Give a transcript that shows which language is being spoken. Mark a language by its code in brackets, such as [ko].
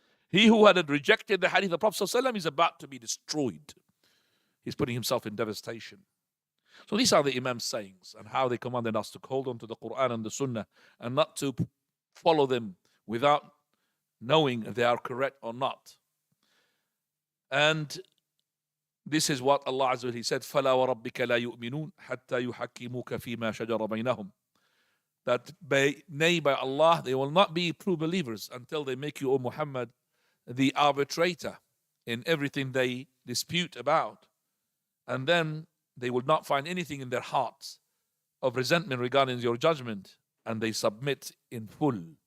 [en] He who had rejected the hadith of the Prophet sallallahu alaihi wasallam is about to be destroyed. He's putting himself in devastation. So these are the Imam's sayings and how they commanded us to hold on to the Quran and the Sunnah and not to follow them without knowing if they are correct or not. And this is what Allah Azza wa Jalla said, [ar] فَلَا وَرَبِّكَ لَا يُؤْمِنُونَ حَتَّى يُحَكِّمُوكَ فِي مَا شَجَرَ بَيْنَهُمْ. [en] That by Allah, they will not be true believers until they make you, O Muhammad, the arbitrator in everything they dispute about. And then they will not find anything in their hearts of resentment regarding your judgment, and they submit in full.